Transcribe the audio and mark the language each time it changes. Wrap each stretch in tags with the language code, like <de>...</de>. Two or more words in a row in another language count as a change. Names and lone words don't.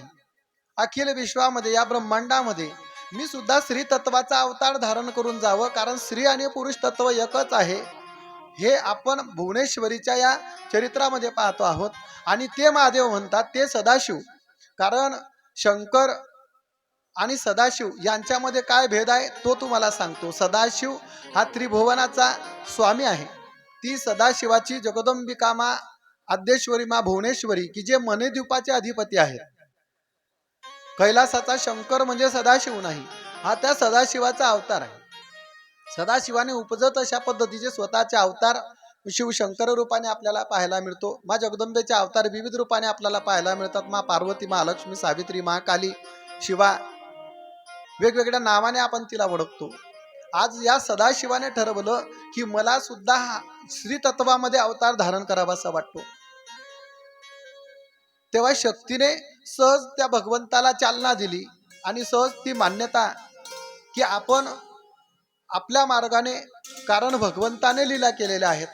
<mr>अखिल विश्वामध्ये, या ब्रह्मांडामध्ये मी सुद्धा स्त्री तत्वाचा अवतार धारण करून जावं, कारण स्त्री आणि पुरुष तत्व एकच आहे हे आपण भुवनेश्वरीच्या या चरित्रामध्ये पाहतो आहोत. आणि ते महादेव म्हणतात ते सदाशिव. कारण शंकर आणि सदाशिव यांच्यामध्ये काय भेद आहे तो तुम्हाला सांगतो. सदाशिव हा त्रिभुवनाचा स्वामी आहे. ती सदाशिवाची जगदंबिका मा, आद्येश्वरी मा भुवनेश्वरी, की जे मणिद्वीपाचे अधिपती आहेत. कैलासाचा शंकर म्हणजे सदाशिव नाही, हा त्या सदाशिवाचा अवतार आहे. सदाशिवाने उपजत अशा पद्धतीचे स्वतःचे अवतार शिवशंकर रूपाने आपल्याला पाहायला मिळतो. मा जगदंबेचे अवतार विविध रूपाने आपल्याला पाहायला मिळतात. मा पार्वती, महालक्ष्मी, सावित्री, महाकाली, शिवा, वेगवेगळ्या नावाने आपण तिला ओळखतो. आज या सदाशिवाने ठरवलं की मला सुद्धा श्री तत्वामध्ये अवतार धारण करावा असा वाटतो. तेव्हा शक्तीने सहज त्या भगवंताला चालना दिली आणि सहज ती मान्यता की आपण आपल्या मार्गाने, कारण भगवंताने लीला केलेल्या आहेत.</mr>